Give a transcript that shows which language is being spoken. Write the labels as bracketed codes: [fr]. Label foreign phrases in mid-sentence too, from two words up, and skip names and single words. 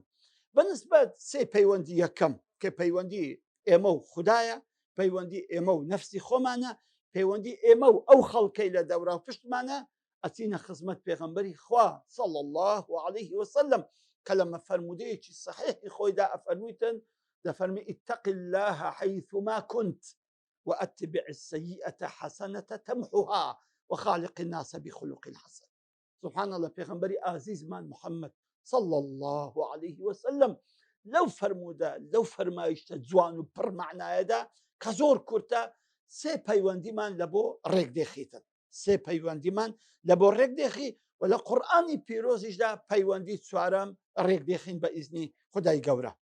[ckb] بەنسبەت سێ پەیوەندی یەکەم کە پەیوەندی ئێمە و خوددایە، پەیوەندی ئێمە و نەفسی خۆمانە، پەیوەندی ئێمە و ئەو خەڵکەی لە دەوراو پشتمانە، ئەچینە خزمەت پێغەمبەری خوا [ar] صلی الله عليه وسلم [ckb] کە لە مەفەرمودەیەکی سەحیحی خۆیدا ئەفەرموویتن، دەفەرمی [ar] اتق الله حيثما كنت واتبع السيئة حسنة تمحها وخالق الناس بخلق حسن. سبحان الله، [ckb] پێغەمبەری ئازیزمان محەممەد [ar] صلی الله عليه وسلم [ckb] لەو فەرموودە، لەو فەرمایشتە جوان و پڕمەعنایەدا کە زۆر کورتە، سێ پەیوەندیمان لە بۆ ڕێک دێخیتن. سێ پەیوەندیمان لە بۆ ڕێک دێخی و لە قورئانی پیرۆزیشدا پەیوەندی چوارەم ڕێک دێخین بە ئیزنی خودای گەورە.